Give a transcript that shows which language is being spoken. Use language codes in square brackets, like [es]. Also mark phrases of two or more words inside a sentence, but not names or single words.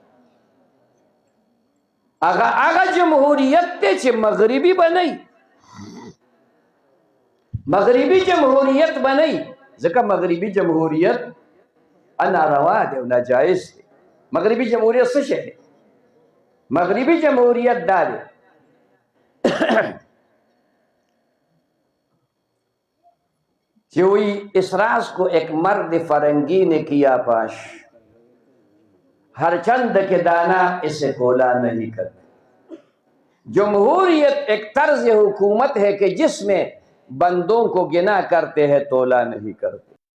[ps] هغه جمهوریت دی چې مغربي بنئ، مغربي جمهوریت بنئ، ځکه مغربي جمهوریت ناروا دی او ناجایز دی. مغربي جمهوریت څه شی دی؟ مغربي جمهوریت دا دی [ur] کہ وہی اس راز کو ایک مرد فرنگی نے کیا پاش، ہر چند کے دانا اسے کولا نہیں کرتے. جمہوریت ایک طرز حکومت ہے کہ جس میں بندوں کو گنا کرتے ہیں تولا نہیں کرتے.